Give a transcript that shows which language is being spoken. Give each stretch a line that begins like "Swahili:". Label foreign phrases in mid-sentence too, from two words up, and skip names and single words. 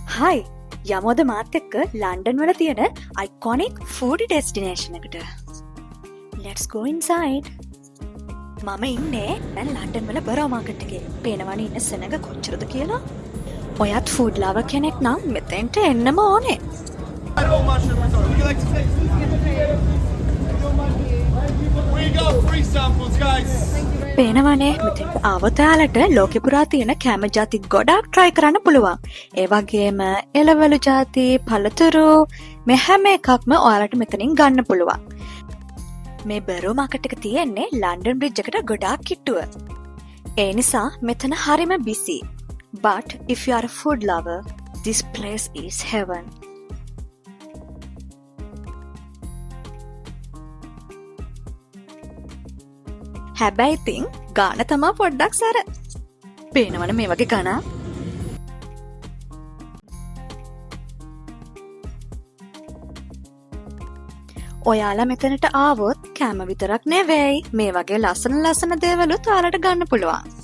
Sinhala: හයි යමෝද මාත් එක්ක ලන්ඩන් වල තියෙන
English: iconic food destination
Sinhala: එකට.
English: Let's go inside.
Sinhala: මම ඉන්නේ දැන් ලන්ඩන් වල බරෝ මාකට් එකේ. පේනවනේ ඉන්න සෙනඟ කොච්චරද කියලා. ඔයත්
English: food lover
Sinhala: කෙනෙක් නම් මෙතෙන්ට එන්නම ඕනේ. පේනවනේ මෙතෙන්ට ආවොත් ඔයාලට ලෝකෙ පුරා තියෙන කෑම ಜಾති ගොඩක් try කරන්න පුළුවන්. ඒ වගේම එළවලු ಜಾති, පළතුරු මේ හැම එකක්ම ඔයාලට මෙතනින් ගන්න පුළුවන්. මේ බරෝ මාකට් එක තියෙන්නේ ලන්ඩන් බ්‍රිජ් එකට ගොඩාක් කිට්ටුව. ඒ නිසා මෙතන හරිම busy.
English: But if you are a food lover, this place is heaven.
Sinhala: හැබැයි ඉතින් ගාන තමා පොඩ්ඩක් සැර. පේනවනේ මේ වගේ ගණන්. ඔයාලා මෙතනට ආවොත් කෑම විතරක් නෙවෙයි මේ වගේ ලස්සන දේවලුත් ඔයාලට ගන්න පුළුවන්.